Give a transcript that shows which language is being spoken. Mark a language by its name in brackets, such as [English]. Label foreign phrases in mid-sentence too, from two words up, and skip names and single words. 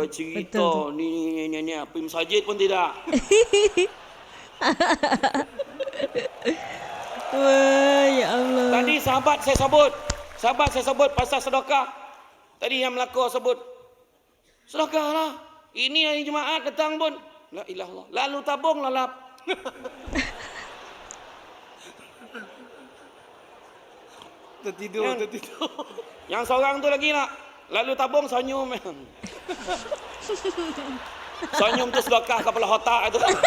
[Malay] Bercerita ni. Pergi masjid pun tidak. Wah, ya Allah. Tadi sahabat saya sebut pasal sedekah. Tadi yang Melaka sebut. Sedekah lah. Ini hari Jumaat datang pun. [Arabic] La ilaha illallah. [Malay] Lalu tabung lalap. Tertidur. Yang seorang tu lagi nak. Lalu tabung senyum. Senyum tu sedekah kepala otak tu.